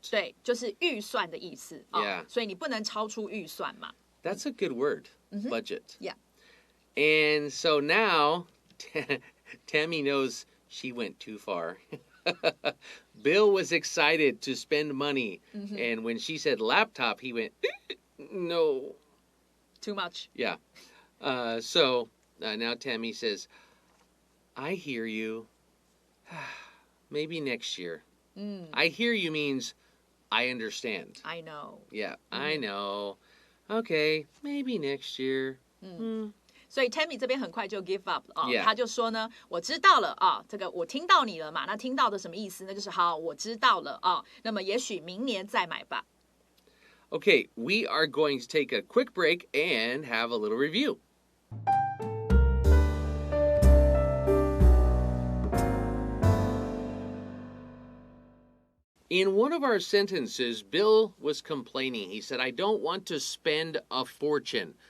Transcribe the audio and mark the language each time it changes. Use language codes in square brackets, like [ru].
[zh] 对，就是预算的意思所以你不能超出预算嘛。 [en] That's a good word, budget. Yeah. And so now, Tammy knows she went too far. Bill was excited to spend money, and when she said laptop, he went, no. Too much. Yeah. So now Tammy says, I hear you. Maybe next year. I hear you means I understand. I know. Yeah, I know. Okay, maybe next year. [zh] 所以 Tammy 这边很快就 [en] give up [zh] 了他就说呢，我知道了这个我听到你了嘛，那听到的什么意思呢？就是好，我知道了那么也许明年再买吧。 [en] Okay, we are going to take a quick break and have a little review. In one of our sentences, Bill was complaining. He said, I don't want to spend a fortune.